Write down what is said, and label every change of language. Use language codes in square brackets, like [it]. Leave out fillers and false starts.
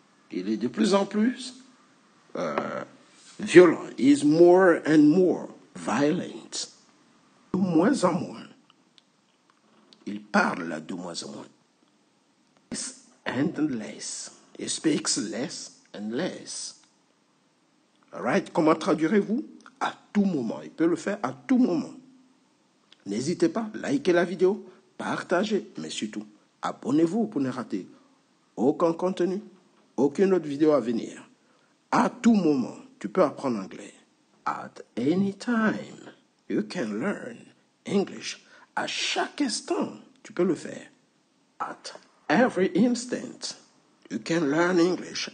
[fr] Il est de plus en plus violent. [en] He is more and more violent. [fr] De moins en moins. Il parle de moins en moins. [en] Less and less. He speaks less and less. All right? [fr] Comment traduirez-vous? À tout moment. Il peut le faire à tout moment. N'hésitez pas, likez la vidéo, partagez, mais surtout, abonnez-vous pour ne rater aucun contenu, aucune autre vidéo à venir. À tout moment, tu peux apprendre anglais. [en] At any time, you can learn English. [fr] À chaque instant, tu peux le faire. [en] At every instant, you can learn English.